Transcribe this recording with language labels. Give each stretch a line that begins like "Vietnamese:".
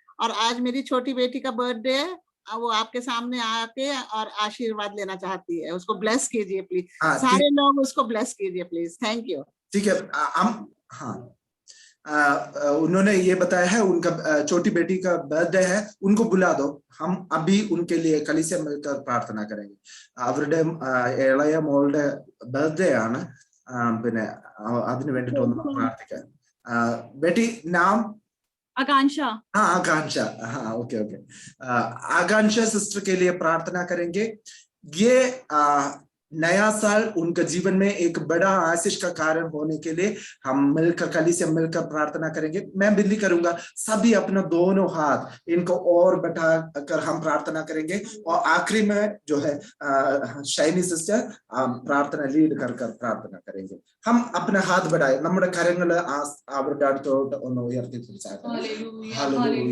Hindi: और आज मेरी छोटी बेटी का बर्थडे है, वो आपके सामने आके और आशीर्वाद लेना चाहती है। उसको ब्लेस कीजिए प्लीज, सारे लोग उसको ब्लेस कीजिए प्लीज।
English: Thank you.
Hindi: ठीक है, हाँ, उन्होंने ये बताया है उनका छोटी बेटी का बर्थडे है, उनको बुला दो, हम अभी उनके लिए कलीसिया मिलकर प्रार्थना करेंगे।
Malayalam: അവരുടെ ഇളയ മോളുടെ ബർത്ത്ഡേ ആണ്, പിന്നെ അതിനു വേണ്ടിട്ട് ഒന്ന് പ്രാർത്ഥിക്കാൻ।
Hindi: बेटी नाम? आकांक्षा। हाँ आकांक्षा, हाँ ओके ओके। आकांक्षा सिस्टर के लिए प्रार्थना करेंगे। ये नया साल उनका जीवन में एक बड़ा आशीष का कारण होने के लिए हम मिलकर कलीसिया मिलकर प्रार्थना करेंगे। मैं विनती करूंगा सभी अपना दोनों हाथ इनको और बढ़ा कर हम प्रार्थना करेंगे। और आखिरी में जो है
Malayalam: ഷൈനി സിസ്റ്റർ പ്രാർത്ഥന ലീഡ്
Hindi: कर പ്രാർത്ഥന करेंगे। हम अपना हाथ बढ़ाए,
Malayalam: നമ്മുടെ കരങ്ങൾ അവരുടെ അടുത്തോട്ട് ഒന്ന് ഉയർത്തി പിടിച്ചാട്ടെ।